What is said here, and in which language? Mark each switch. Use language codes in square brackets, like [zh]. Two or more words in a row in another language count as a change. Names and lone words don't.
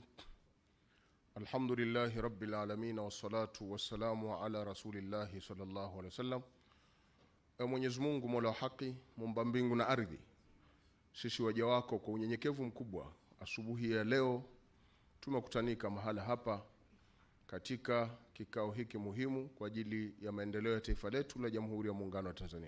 [ar] الحمد لله رب العالمين والصلاة والسلام على رسول الله صلى الله عليه وسلم. [sw] Mwenyezi Mungu Mola wa haki, muumba mbingu na ardhi, sisi waja wako kwa unyenyekevu mkubwa, asubuhi ya leo tumekutanika mahala hapa katika kikao hiki muhimu kwa ajili ya maendeleo ya taifa letu la Jamhuri ya Muungano wa Tanzania.